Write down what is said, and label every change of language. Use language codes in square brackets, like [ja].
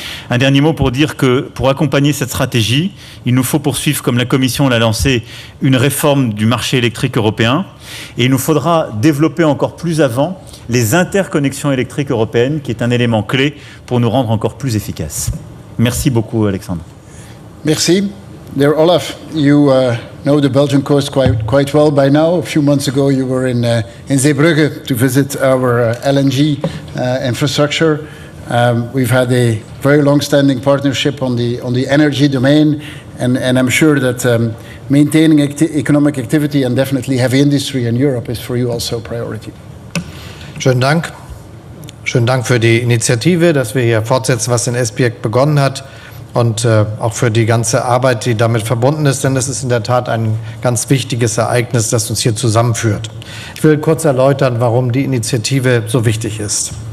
[fr] Un dernier mot pour dire que pour accompagner cette stratégie, il nous faut poursuivre, comme la Commission l'a lancé, une réforme du marché électrique européen et il nous faudra développer encore plus avant les interconnexions électriques européennes, qui est un élément clé pour nous rendre encore plus efficaces. Merci beaucoup, Alexandre. Merci. [en] Dear Olaf, you know the Belgian coast quite well by now. A few months ago you were in Zeebrugge to visit our LNG infrastructure. We've had a very long-standing partnership on the energy domain, and I'm sure that maintaining economic activity and definitely heavy industry in Europe is for you also a priority. [de] Schönen Dank. Schönen Dank für die Initiative, dass wir hier fortsetzen, was in Esbjerg begonnen hat, und auch für die ganze Arbeit, die damit verbunden ist, denn es ist in der Tat ein ganz wichtiges Ereignis, das uns hier zusammenführt. Ich will kurz erläutern, warum die Initiative so wichtig ist.